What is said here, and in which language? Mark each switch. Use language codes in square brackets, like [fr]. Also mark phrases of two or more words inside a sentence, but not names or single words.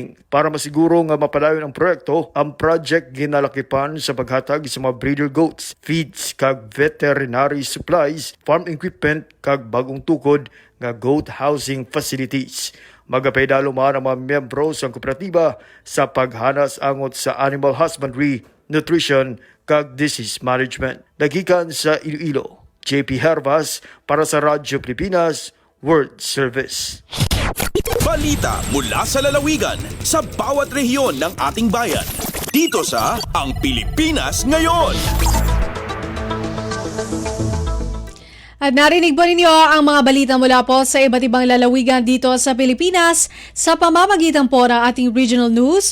[hil] Para masiguro nga mapadayon ang proyekto, ang project ginalakipan sa paghatag sa mga [en] breeder goats, [hil] feeds kag [en] veterinary supplies, farm equipment [hil] kag bagong tukod nga [en] goat housing facilities. [hil] Magapaydalo man ang mga miyembro sa kooperatiba sa paghanas angot sa [en] animal husbandry, nutrition, [hil] kag [en] disease management. [hil] Dagikan sa Iloilo, JP Hervas para sa Radyo Pilipinas World Service. [tl] Balita mula sa lalawigan sa bawat rehiyon ng ating bayan. Dito sa Ang Pilipinas Ngayon. At narinig po ninyo ang mga balita mula po sa iba't ibang lalawigan dito sa Pilipinas sa pamamagitan po ng ating regional news.